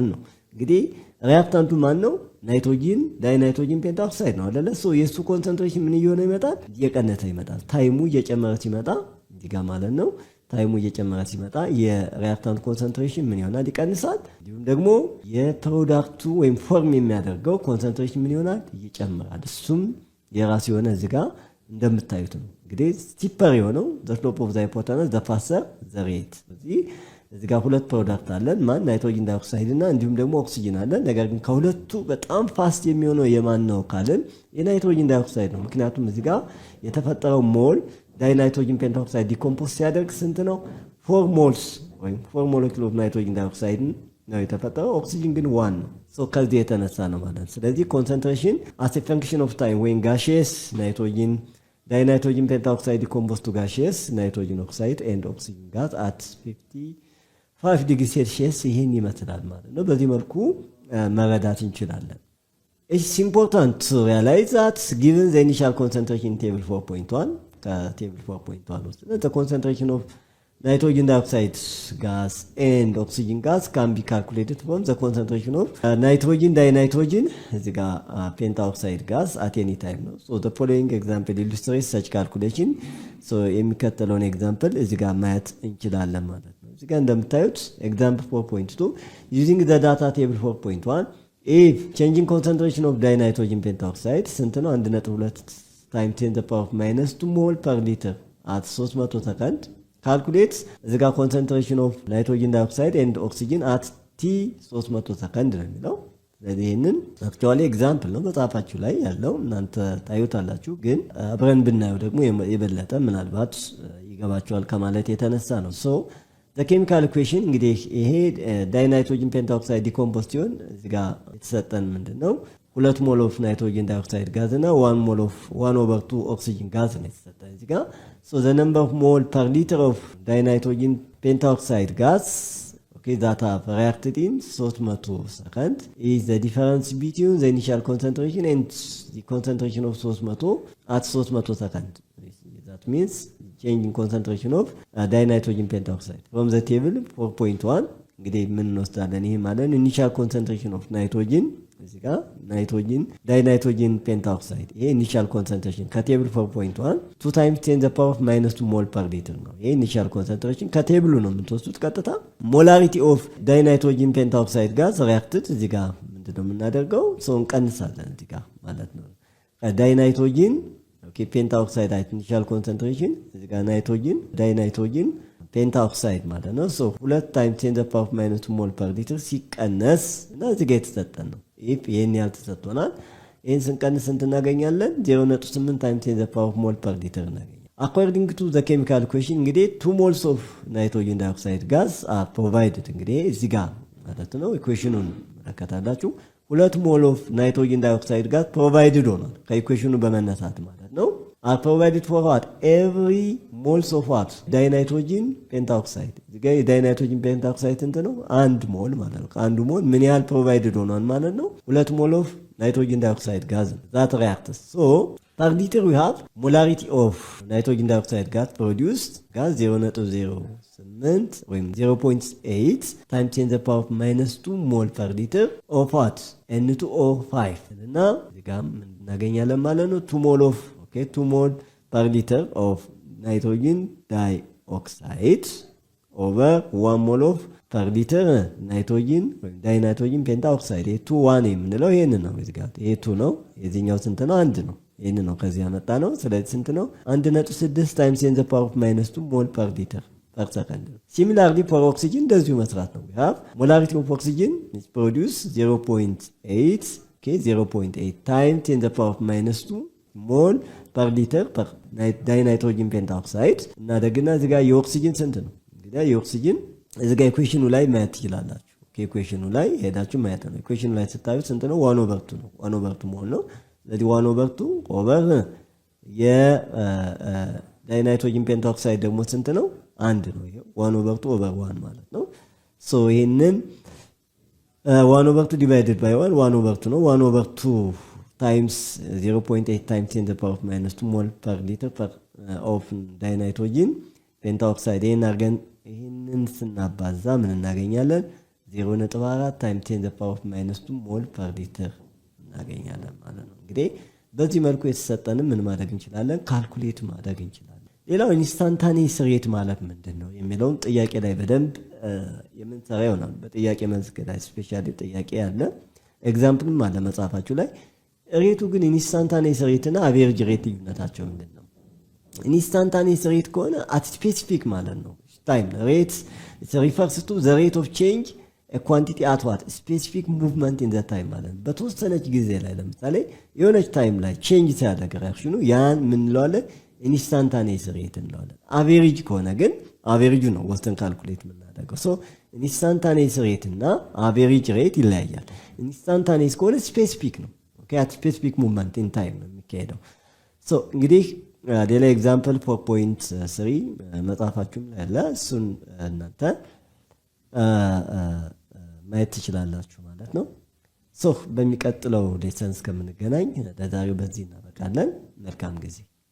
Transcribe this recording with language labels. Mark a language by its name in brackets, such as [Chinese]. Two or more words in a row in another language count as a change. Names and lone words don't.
[Amharic] ነው እንግዲህ ሪአክታንቱ ማን ነው [English] nitrogen dinitrogen pentaoxide [Amharic] ነው አይደለ ሶ የሱ ኮንሰንትሬሽን ምን እየሆነ ይመጣል እየቀነሰ ይመጣል ታይሙ እየጨመረ ሲመጣ እዚህ ጋር ማለት ነው ታይሙ እየጨመረ ሲመጣ የሪአክታንት ኮንሰንትሬሽን ምን ይሆናል ይቀንሳል እንዲሁም ደግሞ የፕሮዳክቱ ወይም ፎርም የሚያደርገው ኮንሰንትሬሽን ምን ይሆናል ይጨምራል እሱም የራሱ የሆነ እዚህ ጋር እንደምታዩት ነው እንግዲህ ስቲፐር የሆነው [English] the slope of the hypotenuse the faster the rate [Amharic] እዚህ ጋር ሁለት ፕሮዳክት አለን ማን [English] nitrogen dioxide [Amharic] እና እንዲሁም ደግሞ ኦክሲጅን አለን ነገር ግን ከሁለቱ በጣም ፋስት የሚሆነው የማን ነው ካለን የናይትሮጅን ዳይኦክሳይድ ነው ምክንያቱም እዚህ ጋር የተፈጠረው ሞል [English] dinitrogen pentaoxide decompose [Amharic] ሲያደርግ ስንት ነው 4 ሞልስ ወይም 4 [English] molecule of nitrogen dioxide [Amharic] ነው የተፈጠረው ኦክሲጅን ግን 1 ነው ሶ ከዚህ የተነሳ ነው ማለት ስለዚህ ኮንሰንትሬሽን [English] as a function of time when gaseous nitrogen dinitrogen pentaoxide decomposes to gaseous nitrogen oxide and oxygen gas at 55 degrees Celsius [Amharic] ይሄን ይመስላል ማለት ነው በዚህ መልኩ መረዳት እንችላለን [English] It's important to realize that given the initial concentration in table 4.1 table 4.1 ውስጥ the concentration of nitrogen dioxide gas and oxygen gas can be calculated from the concentration of nitrogen dinitrogen [Amharic] እዚህ ጋር [English] pentaoxide gas at any time ነው so the following example illustrates such calculation so የሚከተለውን example [Amharic] እዚህ ጋር ማየት እንችላለን ማለት ነው እዚህ ጋር እንደምታዩት [English] example 4.2 using the data table 4.1 if changing concentration of dinitrogen pentaoxide [Amharic] ስንት ነው [English] 1.2 times 10 to the power of minus 2 mole per liter at 300 second calculate the concentration of nitrogen dioxide and oxygen at t 300 second [Amharic] ነው የሚለው ስለዚህ ይህንን [English] actually example [Amharic] ነው መጽሐፋችሁ ላይ ያለው እናንተ ታዩታላችሁ። ግን አብረን ብናየው ደግሞ የበለጠ ምናልባት ይገባችኋል ከማለት የተነሳ ነው። [English] so chemical equation [Amharic] እንግዲህ ይሄ [English] dinitrogen pentaoxide decompose [Amharic] ሲሆን እዚህ ጋር የተሰጠን ምንድን ነው [English] 2 mol of nitrogen dioxide gas እና 1 mol of 1/2 oxygen gas [Amharic] ነው የተሰጠን እዚህ ጋር። [English] so the number of mol per liter of dinitrogen pentaoxide gas that have reacted in 300 seconds is the difference between the initial concentration and the concentration of 300 at 300 seconds. That means change in concentration of dinitrogen pentoxide. From the table [Amharic] 4.1 እንግዲህ ምን እንወስዳለን? ይሄ ማለት [English] initial concentration of nitrogen [Amharic] እዚህ ጋር [English] nitrogen dinitrogen pentaoxide [Amharic] ይሄ [English] initial concentration [Amharic] ከቴብል 4.1 2 [English] times 10 the power of [Amharic] -2 [English] mol per liter [Amharic] ነው። ይሄ [English] initial concentration [Amharic] ከቴብሉ ነው የምትወስዱት ቀጥታ። [English] molarity of dinitrogen pentaoxide gas reacted [Amharic] እዚህ ጋር ምንድነው የምናደርገው? ሰው እንቀንሳለን እዚህ ጋር ማለት ነው። [English] dinitrogen okay pentaoxide initial concentration [Amharic] እዚህ ጋር [English] nitrogen dinitrogen pentaoxide [Amharic] ማለት ነው። ሶ 2 [English] times 10 the power of [Amharic] -2 [English] mol per liter [Amharic] ሲቀነስ እና እዚህ ጋር የተሰጠን ነው። ይሄን ያህል ተሰጥቶናል። ይሄን ስንቀንስ ስንት እናገኛለን? [English] 0.8 times 10 the power of mole per liter እናገኛለን። According to the chemical equation እንግዲህ 2 moles of nitrogen dioxide gas are provided [Amharic] እንግዲህ እዚህ ጋር ማለት ነው ኢኩዌሽኑን መከታተላችሁ 2 [English] mol of nitrogen dioxide gas provided [Amharic] ሆኗል ከኢኩዌሽኑ በመነሳት ማለት ነው። [English] are provided for what every moles of what dinitrogen pentaoxide [Amharic] እዚህ ጋር የዳይናይትሮጅን ፔንታኦክሳይድ እንት ነው 1 ሞል ማለት ነው። አንዱ ሞል ምን ያህል ፕሮቫይድድ ሆኗል ማለት ነው 2 [English] mol of nitrogen dioxide gas that reacts. So per liter we have molarity of nitrogen dioxide gas produced gas 0.08 ወይም 0.8 times 10 the power of -2 mol per liter of what N2O5 [Amharic] እና እዚህ ጋር እናገኛለን ማለት ነው [English] 2 mol of 2 mol per liter of nitrogen dioxide over 1 mol of per liter nitrogen dinitrogen pentaoxide 2 [Amharic] የምንለው ይሄን ነው። እዚህ ጋር ይሄ 2 ነው። የዚህኛው ስንት ነው? 1 ነው። ይሄን ነው ከዚህ ያመጣ ነው። ስለዚህ ስንት ነው? [English] 1.6 times 10 the power of -2 mol per liter per second. Similarly for oxygen [Amharic] እንደዚሁ መስራት ነው። [English] we have molarity of oxygen is produced 0.8 0.8 times 10 the power of -2 mol per liter per dinitrogen pentaoxide [Amharic] እና ደግና እዚህ ጋር የኦክሲጅን ስንት ነው? እንግዲህ የኦክሲጅን እዚህ ጋር ኢኩዌሽኑ ላይ ማየት ትችላላችሁ። ኢኩዌሽኑ ላይ ሄዳችሁ ማየት ነው። ኢኩዌሽኑ ላይ ስታዩ ስንት ነው? 1/2 ነው። 1/2 ሞል ነው። ስለዚህ 1/2 ኦቨር የዳይናይትሮጅን ፔንታኦክሳይድ ደግሞ ስንት ነው? 1 ነው። ይሄ 1/2 ኦቨር 1 ማለት ነው። ሶ ይሄንን 1/2 [English] divided by [Amharic] 1/2 ነው። 1/2 [English] times 0.8 times 10 the power of -2 mol per liter per of dinitrogen pentaoxide [Amharic] ይሄንን ስናባዛ ምን እናገኛለን? 0.4 [English] times 10 the power of -2 mol per liter [Amharic] እናገኛለን ማለት ነው። እንግዲህ በዚህ መልኩ የተሰጠንን ምን ማድረግ እንችላለን? ካልኩሌት ማድረግ እንችላለን። ሌላው [English] instantaneous rate [Amharic] ማለት ምንድነው የሚለውን ጥያቄ ላይ በደንብ የምንሰራ ይሆናል። በጥያቄ መልስ ላይ ስፔሻሊ ጥያቄ ያለ ኤግዛምፕልም አለ መጽሐፋችሁ ላይ። ሬቱ ግን [English] instantaneous rate [Amharic] እና [English] average rate [Amharic] ልዩነታቸው ምንድነው? [English] instantaneous rate [Amharic] ከሆነ [English] at specific [Amharic] ማለት ነው [English] time rate refers to the rate of change a quantity at what specific movement in the time [Amharic] ማለት ነው። በተወሰነች ጊዜ ላይ ለምሳሌ የሆነች ታይም ላይ ቼንጅ ሲያደርግ ሪአክሽኑ ያን ምን እንለዋለን? [English] instantaneous rate [Amharic] እንለዋለን። አቬሬጅ ከሆነ ግን አቬሬጁ ነው ወስተን ካልኩሌት የምናደርገው። [English] so instantaneous [Amharic] ሬት እና [English] average rate [Amharic] ይለያያል። ኢንስታንታኒየስ ከሆነ ስፔሲፊክ ነው። [English] okay at specific movement in time [Amharic] ነው የሚካሄደው። ሶ እንግዲህ ሌላ ኤግዛምፕል 4.3 መጽሐፋችሁም ላይ አለ። እሱን እናንተ ማየት ትችላላችሁ ማለት ነው። ሶ በሚቀጥለው ሌሰን እስከምንገናኝ ለዛሬው በዚህ እናበቃለን። መልካም ጊዜ